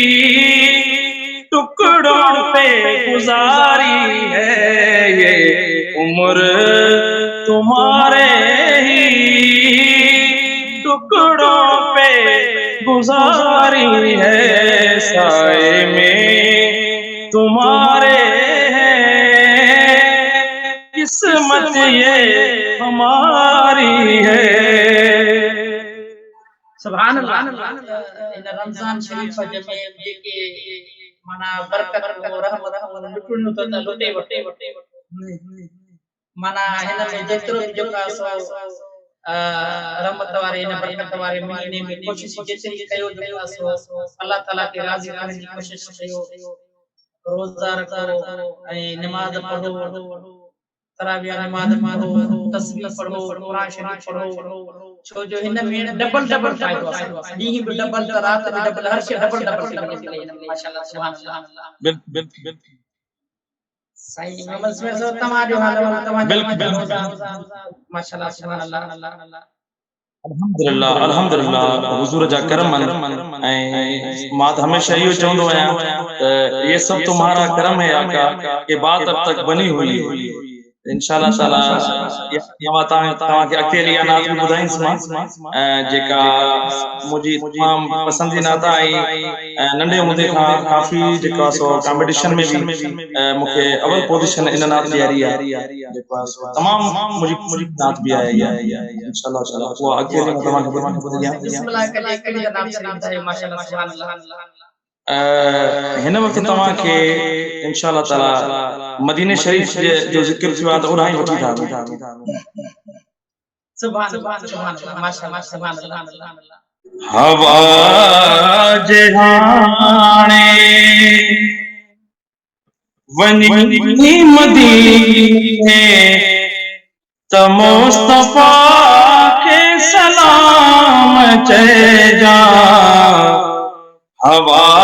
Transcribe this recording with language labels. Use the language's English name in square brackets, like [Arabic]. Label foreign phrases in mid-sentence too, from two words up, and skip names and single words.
[Urdu] ٹکڑوں پہ گزاری ہے، یہ عمر تمہارے ہی ٹکڑوں پہ گزاری ہے، سائے میں تمہارے ہیں، قسمت یہ ہماری ہے. [Sindhi] सुभान अल्लाह। इन रमजान शरीफ जमे जेके माना बरकत और रहमत और लुटण तो लुटे वटे माना हिन में जेतिरो भी जेका सो रहमत वारे इन बरकत वारे महीने में कोशिश जेतिरी कयो जेका सो अल्लाह ताला के राज़ी करने की कोशिश कयो, रोज़ा रखो ऐं नमाज पढ़ो, तराविया नमाज पढ़ो, तस्बीह पढ़ो, कुरान शरीफ पढ़ो, छो जो हिन में डबल डबल फायदो आहे, डी भी डबल रात भी डबल, हर शे डबल डबल थी वञे थी माशाअल्लाह सुभान अल्लाह। बिल्कुल साईं मोहम्मद स्मिथ साहब तमाजो हाल तमाजो माशाअल्लाह सुभान अल्लाह। अल्हम्दुलिल्लाह अल्हम्दुलिल्लाह हुजूर जा करम ऐं मां हमेशा इहो चवंदो आहियां [Urdu] یہ سب تمہارا کرم ہے آقا، یہ بات اب تک بنی ہوئی ہے, [Sindhi] इंशाअल्लाह ताला तव्हां खे अकेली नात बि ॿुधाईंदुसि जेका मुंहिंजी तमाम पसंदीदा नात आई। नंढे हूंदे खां काफ़ी जेका सो कॉम्पिटिशन में भी मूंखे अवल पोजीशन इन नात जी आई आहे, जेका सो तमाम मुंहिंजी नात बि आहे इंशाअल्लाह ताला, उहा अकेली मां तव्हां खे ॿुधायां। बिस्मिल्लाह कले कले नात शरीफ है माशाअल्लाह सुभान अल्लाह। हिन वक्त तव्हां खे इंशाअल्लाह ताला मदीने शरीफ जो ज़िक्र थियो आहे त उड़ाई वठी था। सुभान अल्लाह सुभान अल्लाह माशाअल्लाह सुभान अल्लाह। हवा जहाने वनी मदीने त मुस्तफा के सलाम चइजा, हवा